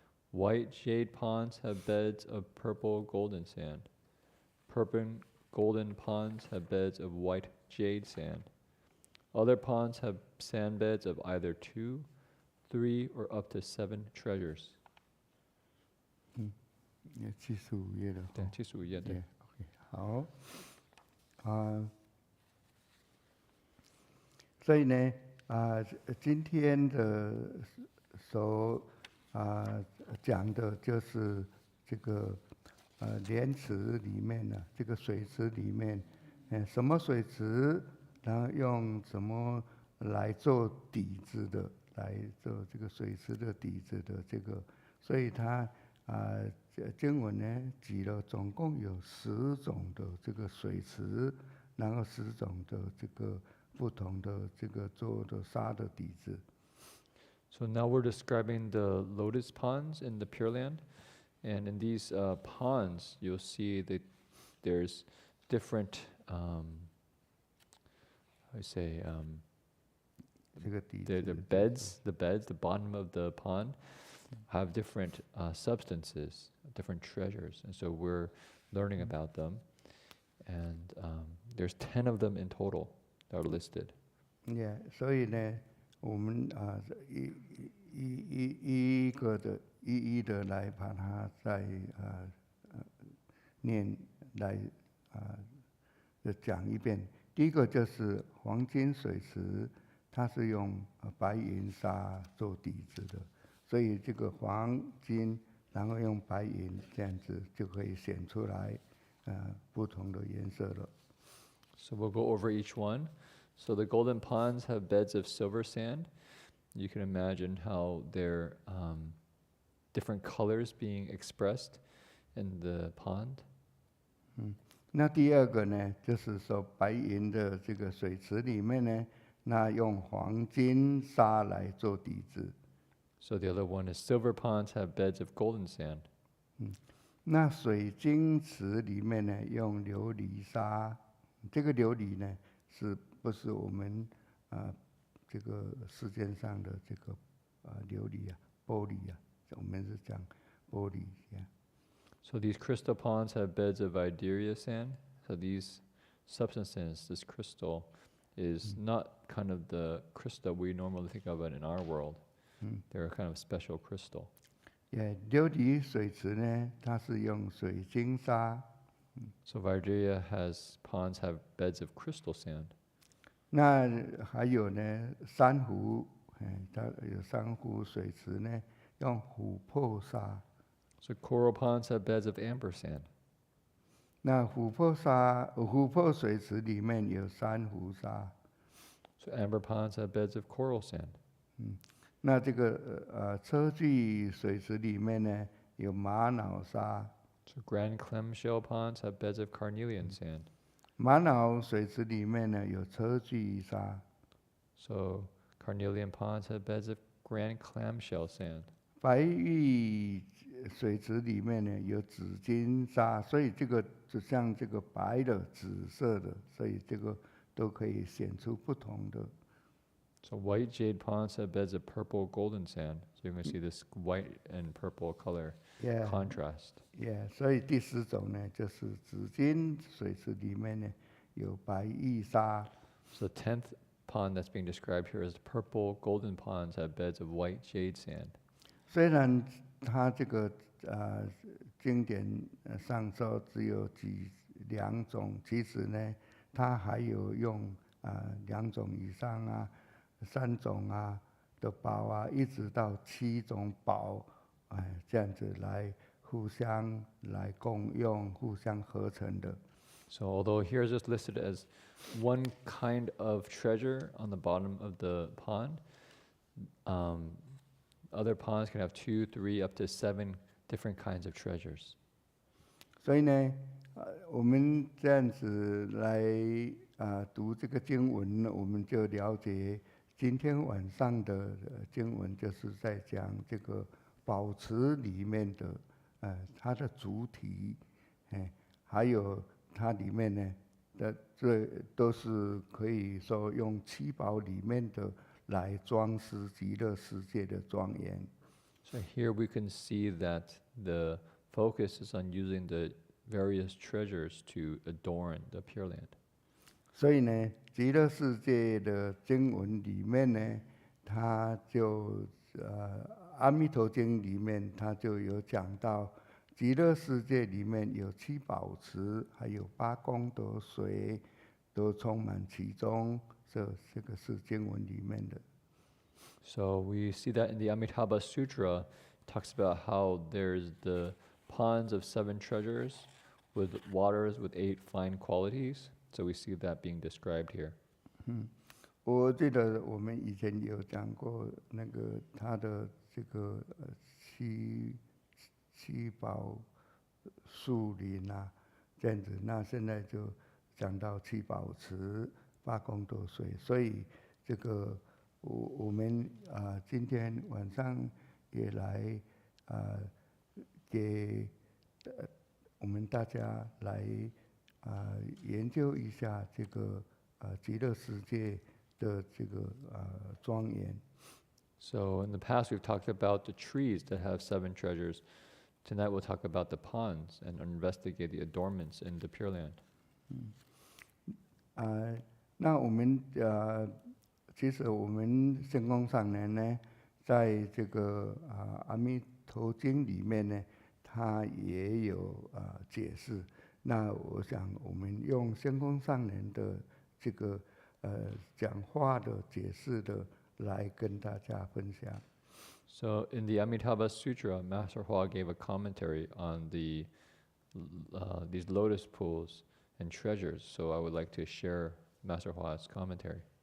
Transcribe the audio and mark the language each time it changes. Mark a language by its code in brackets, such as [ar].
[en] White jade ponds have beds of purple golden sand. Purple golden ponds have beds of white jade sand. Other ponds have sand beds of either 2, 3, or up to 7 treasures. [zh] 75页了。对，75页，对。好，所以呢，今天的所讲的就是这个莲池里面呢，这个水池里面，什么水池，然后用什么来做底子的，来做这个水池的底子的这个，所以它经文呢举了总共有10种的这个水池，然后10种的这个不同的这个做的沙的底子。 [en] So now we're describing the lotus ponds in the Pure Land, and in these ponds you'll see that there's different, the beds, the bottom of the pond have different substances, different treasures, and so we're learning about them, and there's 10 of them in total that are listed. [zh] Yeah, 所以呢，我们一的来把它再念来讲一遍。第一个就是黄金水池，它是用白银沙做底子的，所以这个黄金，然后用白银这样子就可以显出来。不同的颜色了。 [en] So we'll go over each one. So the golden ponds have beds of silver sand. You can imagine how they're different colors being expressed in the pond. [zh] 那第二个呢，就是说白银的这个水池里面呢，那用黄金沙来做底子。 [en] So the other one is silver ponds have beds of golden sand. [zh] 那水晶池里面呢，用琉璃沙。这个琉璃呢，是不是我们这个世界上的这个琉璃啊、玻璃啊？我们是讲玻璃呀。 [en] So these crystal ponds have beds of Iberia sand. So these substances, this crystal, is not kind of the crystal we normally think of it in our world. They're a kind of special crystal. [zh] 琉璃水池呢，它是用水晶沙。 [en] So Iberia has ponds have beds of crystal sand. [zh] 那还有呢，珊瑚，它有珊瑚水池呢，用琥珀沙。 [en] So coral ponds have beds of amber sand. [zh] 那琥珀水池里面有珊瑚沙。 [en] So amber ponds have beds of coral sand. [zh] 那这个车具水池里面呢，有玛瑙沙。 [en] So grand clamshell ponds have beds of carnelian sand. [zh] 玛瑙水池里面呢，有车具沙。 [en] So carnelian ponds have beds of grand clamshell sand. [zh] 白玉水池里面呢，有紫金沙，所以这个就像这个白的、紫色的，所以这个都可以显出不同的。 [en] So white jade ponds have beds of purple golden sand. So you're going to see this white and purple color contrast. [zh] 所以第四种呢，就是紫金水池里面呢，有白玉沙。 [en] So the 10th pond that's being described here is purple golden ponds have beds of white jade sand. [zh] 虽然它这个经典上说只有两种，其实呢，它还有用2种以上啊、3种啊的宝啊，一直到7种宝，这样子来互相来共用、互相合成的。 [en] So although here is just listed as one kind of treasure on the bottom of the pond, other ponds can have 2, 3, up to 7 different kinds of treasures. [zh] 所以呢，我们这样子来读这个经文，我们就了解今天晚上的经文就是在讲这个宝池里面的它的主体，还有它里面呢这都是可以说用7宝里面的来装饰极乐世界的庄严。 [en] So here we can see that the focus is on using the various treasures to adorn the Pure Land. [zh] 所以呢，极乐世界的经文里面呢，它就阿弥陀经里面它就有讲到，极乐世界里面有7宝池，还有8功德水，都充满其中。这个是经文里面的。 [en] So we see that in the Amitabha Sutra, it talks about how there's the ponds of 7 treasures with waters with 8 fine qualities. So we see that being described here. [zh] 我记得我们以前有讲过那个它的这个七宝树林啊，这样子。那现在就讲到7宝池、8功德水，所以这个我们今天晚上也来给我们大家来研究一下这个极乐世界的这个庄严。 [en] So in the past we've talked about the trees that have 7 treasures. Tonight we'll talk about the ponds and investigate the adornments in the Pure Land. [zh] 那我们其实我们圣光上人呢，在这个阿弥陀经里面呢，它也有解释。那我想我们用圣光上人的这个讲话的解释的来跟大家分享。 [en] So in the Amitabha Sutra, Master Hua gave a commentary on the these lotus pools and treasures. So I would like to share Master Hua's commentary.